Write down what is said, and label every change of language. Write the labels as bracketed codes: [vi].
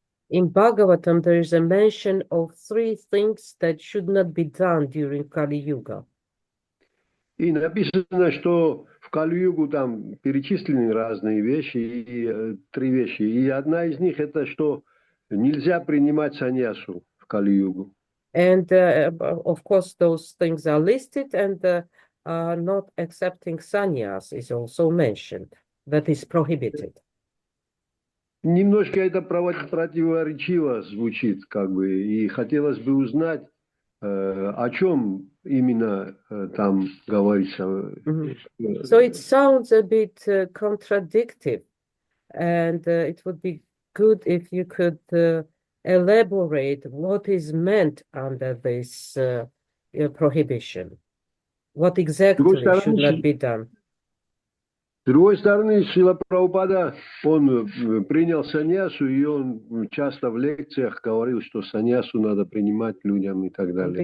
[en] In Bhagavatam, there is a mention of 3 things that should not be done during Kali Yuga. [ru] И написано, что в Кали-югу там перечислены разные вещи, и 3 вещи. И одна из них это, что нельзя принимать саньясу в Кали-югу. [en] And of course, those things are listed, and not accepting sannyas is also mentioned. That is prohibited. [ru] Немножко это противоречиво звучит, как бы, и хотелось бы узнать, о чем именно там говорится. [en] So it sounds a bit contradictory, and it would be good if you could elaborate what is meant under this prohibition. What exactly should not be done. [ru] С другой стороны, Шрила Прабхупада, он принял саньясу, и он часто в лекциях говорил, что саньясу надо принимать людям и так далее.